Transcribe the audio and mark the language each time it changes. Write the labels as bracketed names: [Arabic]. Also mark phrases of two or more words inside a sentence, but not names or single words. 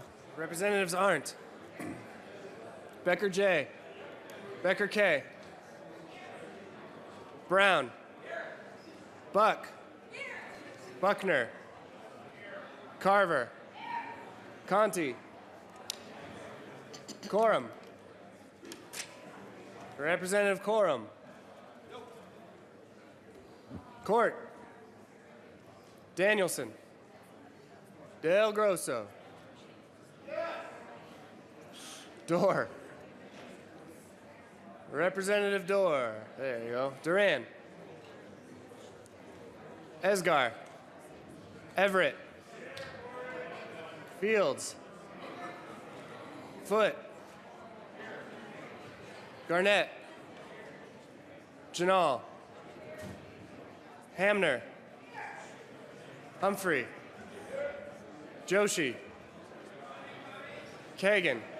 [English] Representatives Arndt. Becker J. Becker K. Brown. Buck. Buckner. Carver. Conti. Corum. Representative Corum. Court. Danielson. Del Grosso. Dorr. Representative Dorr. There you go. Duran. Esgar. Everett. Fields. Foote. Garnett. Janal. Hamner. Humphrey. Joshi. Kagan.